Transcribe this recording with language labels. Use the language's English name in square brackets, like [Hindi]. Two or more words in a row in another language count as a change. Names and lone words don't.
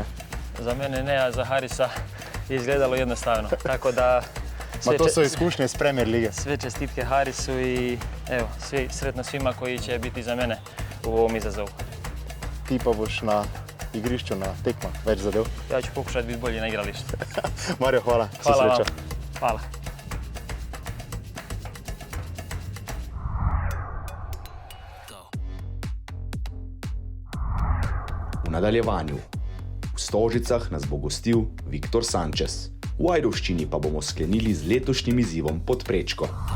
[Croatian] Za mene ne, a za Harisa je izgledalo jednostavno. Tako da To su iskušnje iz Premier lige. sve čestitke Harisu i evo, sretno svima koji će biti za mene u ovom izazovu. [Slovenian] Ti pa boš na igrišču, na tekmah več zadev. [Croatian] Ja ću pokušati biti bolji na igralištu. [Slovenian] Mario, hvala. [Croatian] Hvala vam. Sreća. [Slovenian] Hvala. V nadaljevanju. V Stožicah nas bo gostil Viktor Sanchez. V Ajdovščini pa bomo sklenili z letošnjim izzivom Pod prečko.